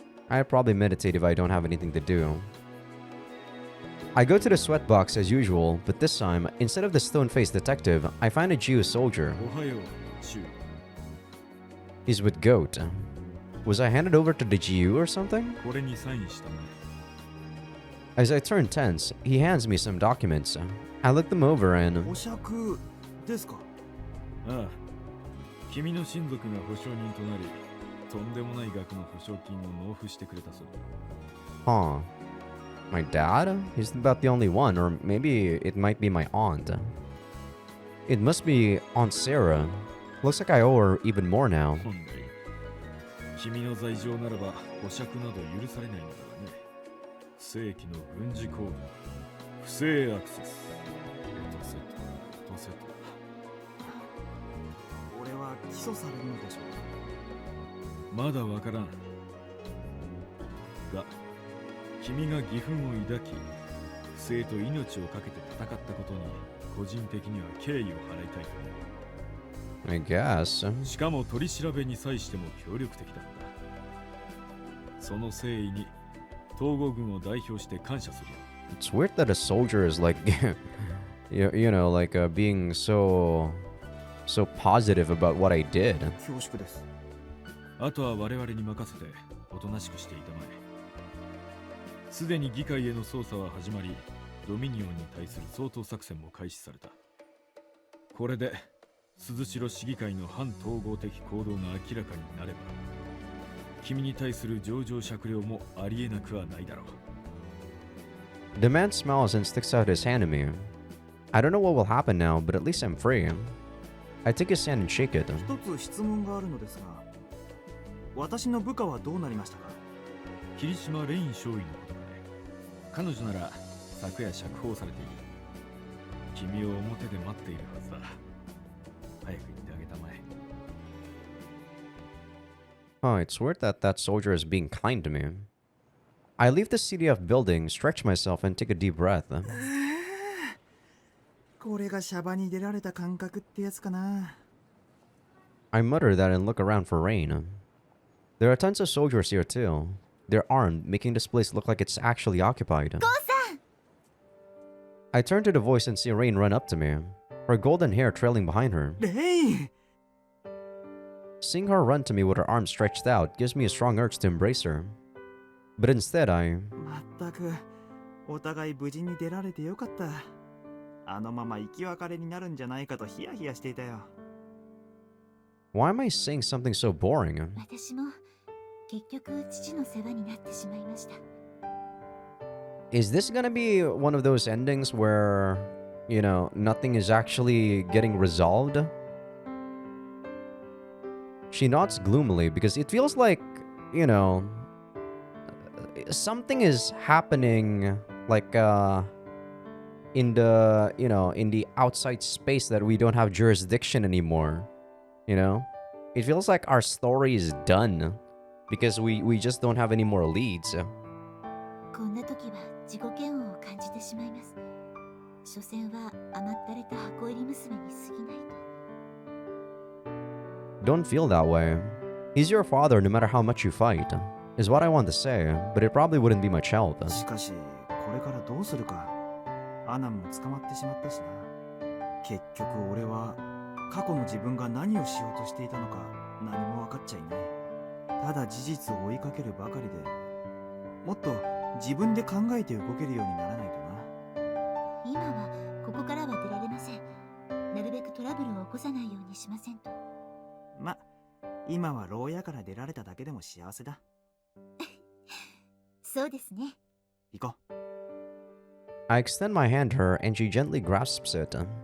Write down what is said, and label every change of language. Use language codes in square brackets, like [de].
[en] I'd probably meditate if I don't have anything to do. I go to the sweatbox as usual, but this time, instead of the stone-faced detective, I find a Jew soldier. [ja] おはよう、シュウ。 [en] He's with Goat. Was I handed over to the GU or something? [ja] これにサインしたね。 [en] As I turn tense, he hands me some documents. I look them over and... [ja] 保釈ですか？ああ、君の親族が保証人となり、とんでもない額の保証金を納付してくれたそうだ。 [en] Huh. My dad? He's about the only one, or maybe it might be my aunt. It must be Aunt Sarah. Looks like I owe her even more now. [ja] 本来、君の罪状ならば保釈など許されないのだがね。正規の軍事行為、不正アクセス、エトセトラ、エトセトラ。俺は起訴されるのでしょうか？まだわからん。が、君が義憤を抱き、不正と命をかけて戦ったことに、個人的には敬意を払いたい。 [en] I guess. [ja] しかも取り調べに際しても協力的だった。その誠意に東郷軍を代表して感謝するよ。 [en] It's weird that a soldier is like, you know, like being so positive about what I did. [ja] 恐縮です。あとは我々に任せておとなしくしていたまえ。すでに議会への捜査は始まり、ドミニオンに対する掃討作戦も開始された。これで鈴代市議会の反統合的行動が明らかになれば、君に対する情状酌量もありえなくはないだろう。 [en] The man smiles and sticks out his hand at me. I don't know what will happen now, but at least I'm free. I take his hand and shake it. [ja] 一つ質問があるのですが、私の部下はどうなりましたか？霧島レイン少尉のことだね。彼女なら昨夜釈放されている。君を表で待っているはずだ。早く行ってあげたまえ。 [en] Oh, it's weird that that soldier is being kind to me. I leave the CDF building, stretch myself, and take a deep breath. [ja] これがシャバに出られた感覚ってやつかな。 [en] I mutter that and look around for Rain. There are tons of soldiers here too. They're armed, making this place look like it's actually occupied. I turn to the voice and see Rain run up to me, her golden hair trailing behind her. [ja] レイン！ [en] Seeing her run to me with her arms stretched out gives me a strong urge to embrace her. But instead, I... [ja] まったく、お互い無事に出られてよかった。あのまま生き別れになるんじゃないかとヒヤヒヤしていたよ。 [en] Why am I saying something so boring? [ja] 私も結局父の世話になってしまいました。 [en] Is this gonna be one of those endings where, you know, nothing is actually getting resolved? She nods gloomily because it feels like, you know, something is happening, like, in the, in the outside space that we don't have jurisdiction anymore. You know? It feels like our story is done because we just don't have any more leads. [ja] こんな時は自己嫌悪を感じてしまいます。所詮は甘ったれた箱入り娘に過ぎないと。 [en] Don't feel that way. He's your father no matter how much you fight, is what I want to say, but it probably wouldn't be much help. [ja] しかしこれからどうするか。アナンも捕まってしまったしな。結局俺は過去の自分が何をしようとしていたのか何も分かっちゃいない。ただ事実を追いかけるばかりで、もっと自分で考えて動けるようにならないとな。今はここからは出られません。なるべくトラブルを起こさないようにしませんと。ま、今は牢屋から出られただけでも幸せだ。そうですね。行こう。 [en] I extend my hand to her and she gently grasps it.